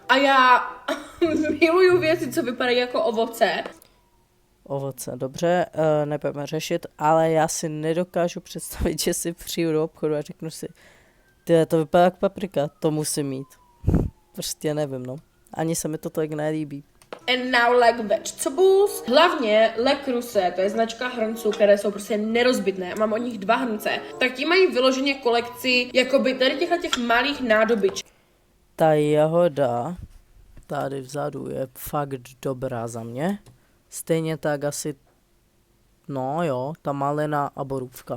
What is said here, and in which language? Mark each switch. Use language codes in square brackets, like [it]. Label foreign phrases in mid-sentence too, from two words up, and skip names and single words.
[cs] A já miluju věci, co vypadají jako ovoce. Ovoce, dobře, nebudeme řešit, ale já si nedokážu představit, že si přijdu do obchodu a řeknu si, ty, to vypadá jak paprika, to musím mít. Prostě nevím, no. Ani se mi to tak nelíbí. [en] And now like vegetables. [cs] Hlavně Le Creuset, to je značka hrnců, které jsou prostě nerozbitné. Mám od nich 2 hrnce. Tak ti mají vyloženě kolekci jakoby tady těch malých nádobiček. Ta jahoda tady vzadu je fakt dobrá za mě. Stejně tak asi, no jo, ta malina a borůvka.